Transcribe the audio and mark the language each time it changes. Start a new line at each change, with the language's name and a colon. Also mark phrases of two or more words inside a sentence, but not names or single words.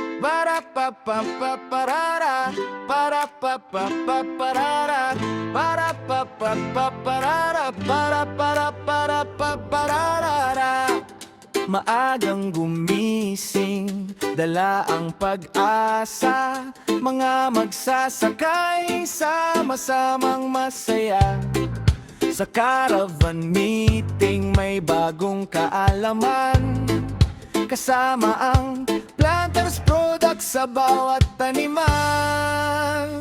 Filipino: para pa pa pa parara, para pa pa pa parara, para pa pa pa parara, para pa parara. Maagang gumising, dala ang pag-asa, mga magsasakay, sama-samang masaya. Sa
English: caravan meeting
Filipino: may bagong kaalaman, kasama ang Planters products sa bawat taniman.